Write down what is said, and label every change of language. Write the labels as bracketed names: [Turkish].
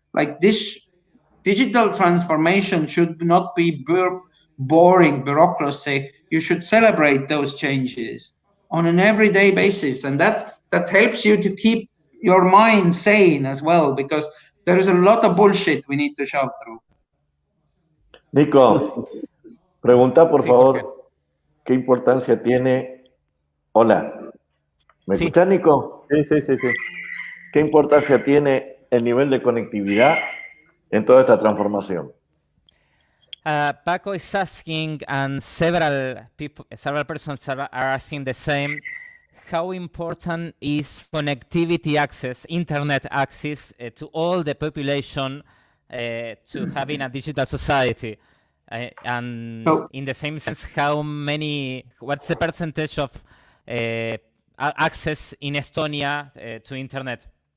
[English] Like, this digital transformation should not be boring bureaucracy. You should celebrate those changes on an everyday basis, and that helps you to keep your mind sane as well, because there is a lot of bullshit we need to shove through. [Spanish] Nico, pregunta por favor, Jorge. ¿qué importancia tiene? Hola, ¿me Sí. escuchás, Nico? Sí. ¿Qué importancia tiene el nivel de conectividad en toda esta transformación? [English] Paco is asking, and several persons are asking the same. How important is connectivity access, internet access to all the population to having a digital society? And in the same sense, what's the percentage of access in Estonia to internet?